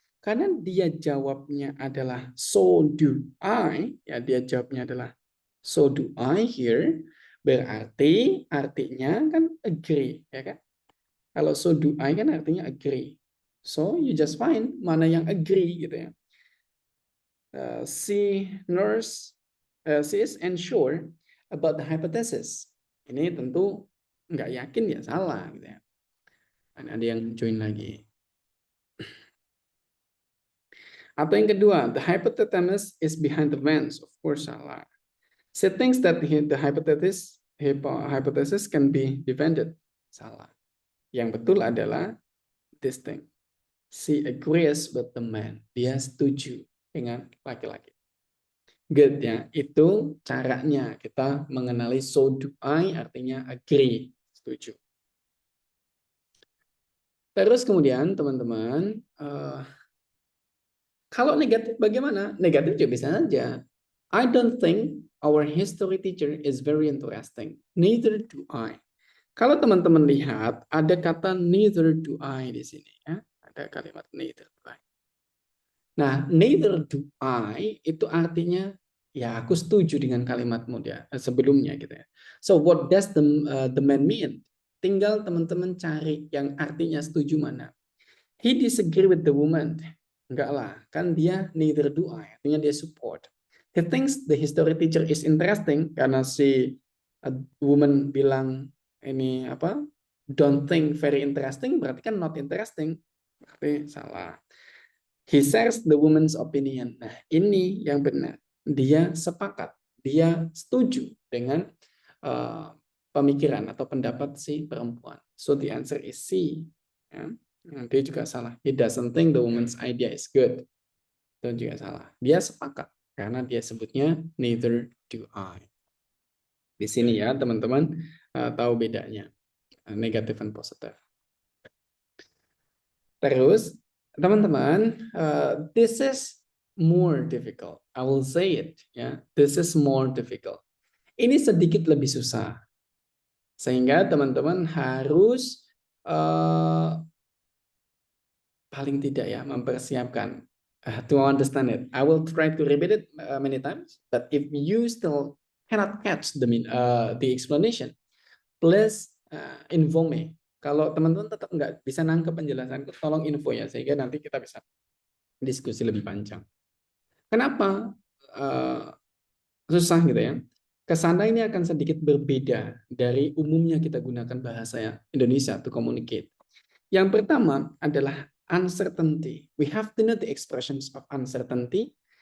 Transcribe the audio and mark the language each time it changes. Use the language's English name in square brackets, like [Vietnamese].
[Indonesian] Karena dia jawabnya adalah [English] so do I, [Indonesian] ya dia jawabnya adalah [English] so do I here, [Indonesian] berarti artinya kan agree, ya kan? Kalau so do I kan artinya agree. [English] So you just find [Indonesian] mana yang agree gitu ya. [English] She is unsure about the hypothesis. [Indonesian] Ini tentu nggak yakin ya salah gitu ya. Ada yang join lagi. Atau yang kedua, [English] the hypothesis is behind the fence. Of course [Indonesian] salah. [English] She thinks that the hypothesis can be defended. [Indonesian] Salah. Yang betul adalah [English] this thing. She agrees with the man. [Indonesian] Dia setuju dengan laki-laki. Good ya, itu caranya kita mengenali [English] so do I [Indonesian] artinya agree, setuju. Terus kemudian teman-teman, kalau negatif bagaimana? Negatif juga bisa saja. [English] I don't think our history teacher is very interesting. Neither do I. [Indonesian] Kalau teman-teman lihat ada kata [English] neither do I [Indonesian] di sini ya, ada kalimat neither do I. Nah, neither do I itu artinya ya aku setuju dengan kalimatmu dia sebelumnya gitu ya. [English] So what does the man mean? [Indonesian] Tinggal teman-teman cari yang artinya setuju mana. [English] He disagree with the woman. [Indonesian] Enggak lah, kan dia [English] neither do I. [Indonesian] Artinya dia support. [English] He thinks the history teacher is interesting [Indonesian] karena si woman bilang ini apa? [English] Don't think very interesting, [Indonesian] berarti kan [English] not interesting. [Indonesian] Berarti salah. [English] He shares the woman's opinion. [Indonesian] Nah, ini yang benar. Dia sepakat, dia setuju dengan uh, pemikiran atau pendapat si perempuan. [English] So the answer is C. [Indonesian] Ya. Nah, dia juga salah. [English] He doesn't think the woman's idea is good. [Indonesian] Itu juga salah. Dia sepakat karena dia sebutnya neither do I. Di sini ya teman-teman tahu bedanya negatif dan positif. Terus teman-teman, [English] this is more difficult. I will say it ya. This is more difficult. [Indonesian] Ini sedikit lebih susah. Sehingga teman-teman harus paling tidak ya mempersiapkan [English] to understand it. I will try to repeat it many times, but if you still cannot catch the explanation, please inform me. [Indonesian] Kalau teman-teman tetap nggak bisa nangkep penjelasanku, tolong info ya, sehingga nanti kita bisa diskusi lebih panjang. Kenapa susah gitu ya? Kesana ini akan sedikit berbeda dari umumnya kita gunakan bahasa Indonesia [English] to communicate. [Indonesian] Yang pertama adalah uncertainty. [English] We have to know the expressions of uncertainty.